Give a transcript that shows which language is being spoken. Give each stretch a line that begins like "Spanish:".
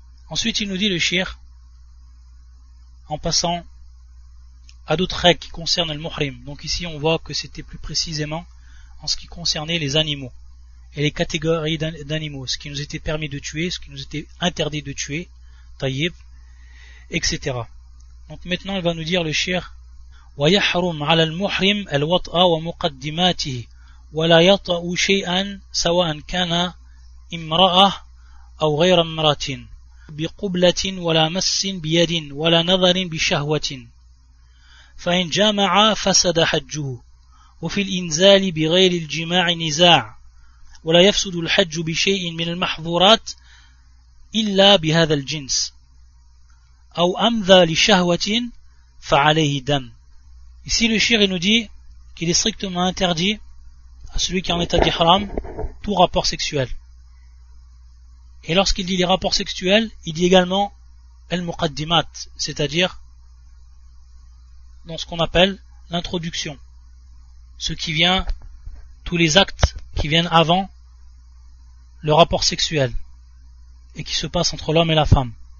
French: Ensuite il nous dit le shir, en passant à d'autres règles qui concernent le muhrim. Donc ici on voit que c'était plus précisément en ce qui concernait les animaux et les catégories d'animaux, ce qui nous était permis de tuer, ce qui nous était interdit de tuer, taïb, etc. Donc maintenant il va nous dire le shir,
Arabic: وَيَحْرُمْ عَلَى الْمُحْرِمِ الْوَطْأَ وَمُقَدِّمَاتِهِ وَلَا يَطَأُ شَيْئًا سَوَاءً كَانَ امرأة أو غير امرأة بقبلة ولا مس بيد ولا نظر بشهوة فإن جامع فسد حجه وفي الإنزال بغير الجماع نزاع ولا يفسد الحج بشيء من المحظورات إلا بهذا الجنس أو أمذى لشهوة فعليه دم.
French: Ici le shir nous dit qu'il est strictement interdit à celui qui est en état d'ihram tout rapport sexuel. Et lorsqu'il dit les rapports sexuels, il dit également al-muqaddimat, c'est-à-dire dans ce qu'on appelle l'introduction, ce qui vient, tous les actes qui viennent avant le rapport sexuel et qui se passe entre l'homme et la femme.